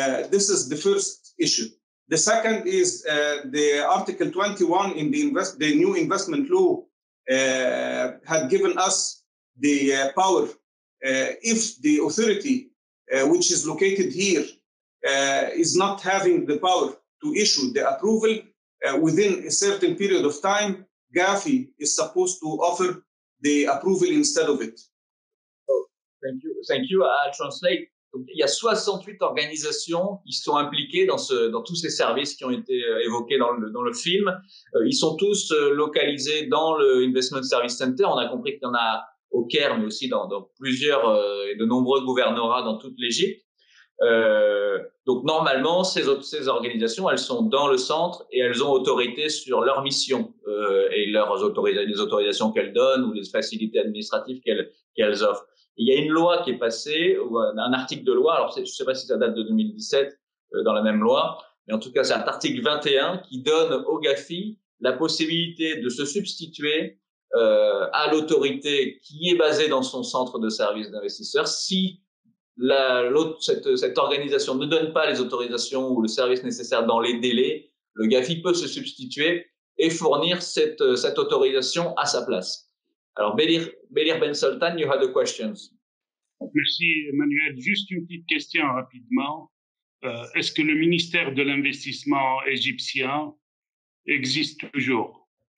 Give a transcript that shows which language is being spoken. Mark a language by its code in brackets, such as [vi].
[en] This is the first issue. The second is the Article 21 in the new investment law had given us the power, if the authority which is located here is not having the power to issue the approval within a certain period of time, GAFI is supposed to offer the approval instead of it. Oh, thank you. I'll translate. [fr] Donc, il y a 68 organisations qui sont impliquées dans tous ces services qui ont été évoqués dans le film. Ils sont tous localisés dans le Investment Service Center. On a compris qu'il y en a au Caire, mais aussi dans plusieurs et de nombreux gouvernorats dans toute l'Égypte. Donc normalement, ces organisations, elles sont dans le centre et elles ont autorité sur leur mission et les autorisations qu'elles donnent ou les facilités administratives qu'elles offrent. Il y a une loi qui est passée, un article de loi, alors je ne sais pas si ça date de 2017 dans la même loi, mais en tout cas c'est un article 21 qui donne au GAFI la possibilité de se substituer à l'autorité qui est basée dans son centre de service d'investisseurs si cette organisation ne donne pas les autorisations ou le service nécessaire dans les délais. Le GAFI peut se substituer et fournir cette autorisation à sa place. Alors, [en] Belir Ben Sultan, you had a question. [fr] Merci, Emmanuel. Juste une petite question rapidement. Est-ce que le ministère de l'investissement égyptien existe toujours?